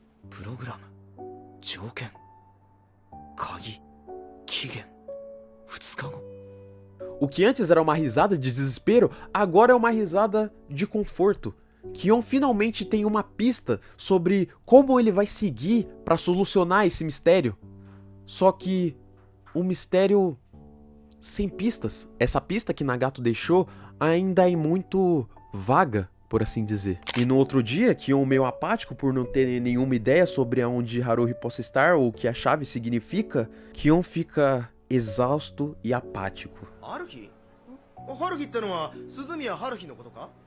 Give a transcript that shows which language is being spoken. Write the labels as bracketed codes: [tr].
[ja] Programa, 条件、鍵、期限、2日後。 [pt] O que antes era uma risada de desespero, agora é uma risada de conforto. Kion finalmente tem uma pista sobre como ele vai seguir para solucionar esse mistério. Só que um mistério sem pistas. Essa pista que Nagato deixou ainda é muito vaga, por assim dizer. E no outro dia, Kion meio apático por não ter nenhuma ideia sobre aonde Haruhi possa estar ou o que a chave significa, Kion fica exausto e apático. Haruhi? [ja] Haruhi ってのは鈴宮春日のことか？